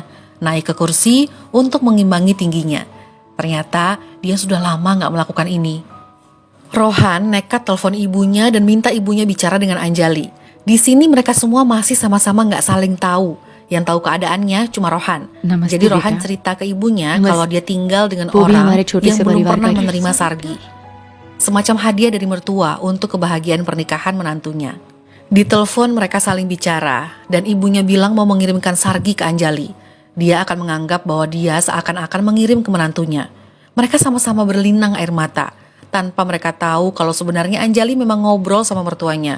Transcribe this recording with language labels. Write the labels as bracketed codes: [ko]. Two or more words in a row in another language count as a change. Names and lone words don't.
[id] Naik ke kursi untuk mengimbangi tingginya. Ternyata dia sudah lama gak melakukan ini. Rohan nekat telepon ibunya dan minta ibunya bicara dengan Anjali. Di sini mereka semua masih sama-sama gak saling tahu. Yang tahu keadaannya cuma Rohan. Namaste, Jadi Rohan Beta. cerita ke ibunya Namaste. kalau dia tinggal dengan [hi] वो भी [id] orang [hi] हमारे छोटे [id] yang [hi] से [id] belum [hi] परिवार [id] pernah [hi] का एक [id] menerima [hi] हिस्सा। [id] sargi. Semacam hadiah dari mertua untuk kebahagiaan pernikahan menantunya. Di telepon mereka saling bicara dan ibunya bilang mau mengirimkan sargi ke Anjali. Dia akan menganggap bahwa dia seakan-akan mengirim ke menantunya. Mereka sama-sama berlinang air mata tanpa mereka tahu kalau sebenarnya Anjali memang ngobrol sama mertuanya.